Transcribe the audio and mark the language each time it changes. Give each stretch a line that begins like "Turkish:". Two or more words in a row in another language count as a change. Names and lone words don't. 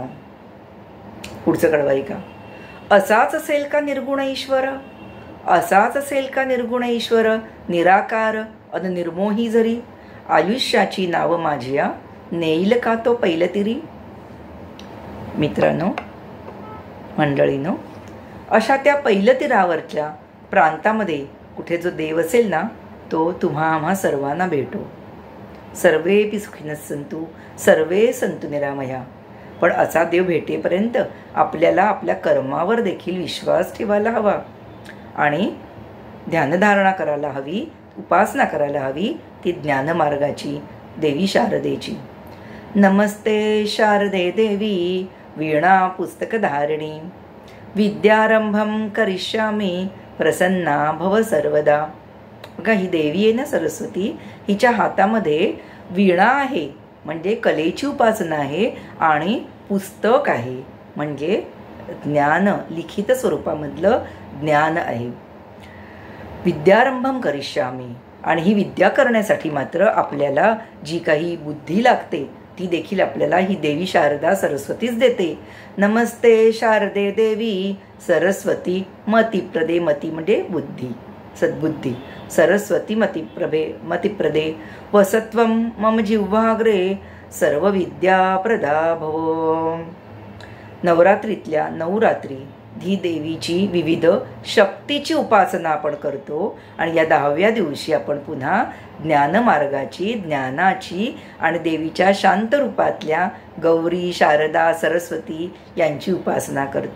Marathi: पुढचं कडवाई का, असाच असेल का निर्गुण ईश्वर, असाच असेल का निर्गुण ईश्वर, निराकार अन निर्मोही जरी, आयुष्याची नाव माझ्या नेईल का तो पैलतिरी. मित्रांनो, मंडळीनो, अशा त्या पैलतीरावरच्या प्रांतामध्ये कुठे जो देव असेल ना, तो तुम्हा आम्हा सर्वांना भेटो.
Sanskrit: सर्वेपि सुखिनः सन्तु, सर्वे सन्तु निरामया.
Marathi: पण असा देव भेटेपर्यंत आपल्याला आपल्या कर्मावर देखील विश्वास ठेवायला हवा आणि ध्यानधारणा करायला हवी, उपासना करायला हवी, ती ज्ञानमार्गाची, देवी शारदेची.
Sanskrit: नमस्ते शारदे देवी वीणा पुस्तकधारिणी विद्यारंभम करिष्यामी प्रसन्ना भव सर्वदा.
Marathi: बघा, ही देवी आहे ना सरस्वती, हिच्या हातामध्ये वीणा आहे म्हणजे कलेची उपासना आहे आणि पुस्तक आहे म्हणजे ज्ञान, लिखित स्वरूपामधलं ज्ञान आहे.
Sanskrit: विद्यारंभम करिष्यामी,
Marathi: आणि ही विद्या करण्यासाठी मात्र आपल्याला जी काही बुद्धी लागते ती देखील आपल्याला ही देवी शारदा सरस्वतीच देते.
Sanskrit: नमस्ते शारदे देवी सरस्वती मतिप्रदे,
Marathi: मती म्हणजे बुद्धी, सद्बुद्धी.
Sanskrit: सरस्वती मतिप्रदे वसत्वं मम जिह्वाग्रे सर्व विद्या प्रदा भव.
Marathi: नवरात्रीतल्या 9 रात्री ही देवीची विविध शक्तीची उपासना आपण करतो आणि या 10व्या दिवशी आपण पुन्हा ज्ञानमार्गाची, ज्ञानाची आणि देवीच्या शांत रूपातल्या गौरी, शारदा, सरस्वती यांची उपासना करतो.